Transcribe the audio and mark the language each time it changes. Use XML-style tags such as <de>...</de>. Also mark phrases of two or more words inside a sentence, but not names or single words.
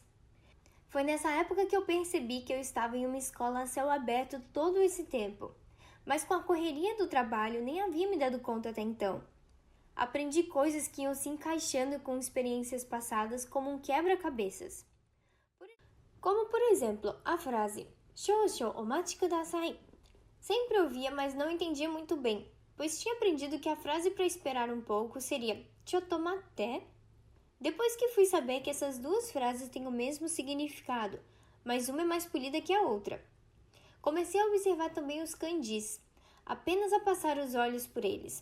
<pt>Foi nessa época que eu percebi que eu estava em uma escola a céu aberto todo esse tempo, mas com a correria do trabalho nem havia me dado conta até então. Aprendi coisas que iam se encaixando com experiências passadas como um quebra-cabeças. Como, por exemplo, a frase</pt> <ja>"少々お待ちください".</ja> <pt>Sempre ouvia, mas não entendia muito bem, pois tinha aprendido que a frase para esperar um pouco seria "chotomate". Depois que fui saber que essas duas frases têm o mesmo significado, mas uma é mais polida que a outra. Comecei a observar também os kanjis, apenas a passar os olhos por eles.</pt>